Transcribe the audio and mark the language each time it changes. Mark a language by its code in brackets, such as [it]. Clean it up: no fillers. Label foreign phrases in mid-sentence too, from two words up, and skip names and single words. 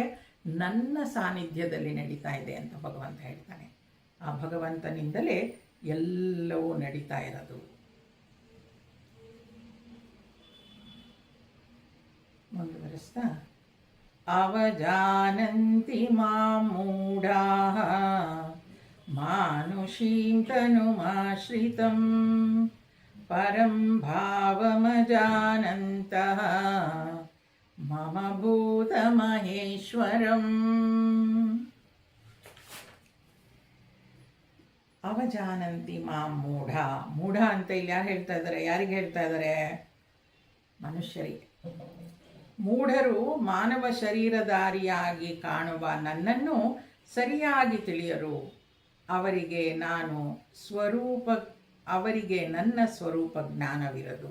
[kn] ನನ್ನ ಸಾನ್ನಿಧ್ಯದಲ್ಲಿ ನಡೀತಾ ಇದೆ ಅಂತ ಭಗವಂತ ಹೇಳ್ತಾನೆ. ಆ ಭಗವಂತನಿಂದಲೇ ಎಲ್ಲವೂ ನಡೀತಾ ಇರೋದು. [sa] ಮುಂದುವರಿಸ್ತಾ, ಅವಜಾನಂತಿ ಮಾಂ ಮೂಢಾಃ ಮಾನುಷೀಂ ತನುಮಾಶ್ರಿತಂ ಪರಂ ಭಾವಮಜಾನಂತಃ ಮಮ ಭೂತಮಹೇಶ್ವರಂ. ಅವಜಾನಂತಿ ಮಾಂ ಮೂಢ. [kn] ಮೂಢ ಅಂತ ಇಲ್ಲಿ ಯಾರು ಹೇಳ್ತಾ ಇದ್ದಾರೆ? ಯಾರಿಗೆ ಹೇಳ್ತಾ ಇದ್ದಾರೆ? ಮನುಷ್ಯರಿಗೆ. ಮೂಢರು ಮಾನವ ಶರೀರಧಾರಿಯಾಗಿ ಕಾಣುವ ನನ್ನನ್ನು ಸರಿಯಾಗಿ ತಿಳಿಯರು. ಅವರಿಗೆ ನನ್ನ ಸ್ವರೂಪ ಜ್ಞಾನವಿರದು.